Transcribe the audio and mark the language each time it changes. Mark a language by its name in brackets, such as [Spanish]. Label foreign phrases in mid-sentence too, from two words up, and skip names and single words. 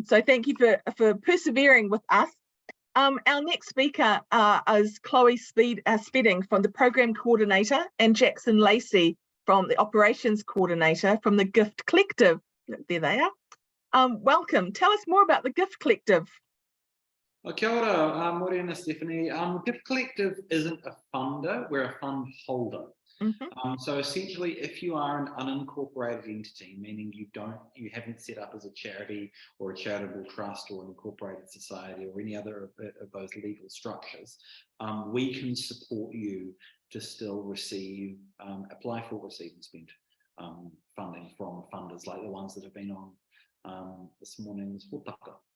[English] So thank you for persevering with us. Our next speaker is Chloe Spedding from the Program Coordinator and Jackson Lacey from the Operations Coordinator from the Gift Collective. There they are. Welcome. Tell us more about the Gift Collective. [Māori] Kia ora, Morena, Stephanie. [English] Gift Collective isn't a funder, we're a fund holder. So essentially, if you are an unincorporated entity, meaning you haven't set up as a charity or a charitable trust or an incorporated society or any other of those legal structures, we can support you to still apply for, receive and spend funding from funders like the ones that have been on this morning's hōtaka.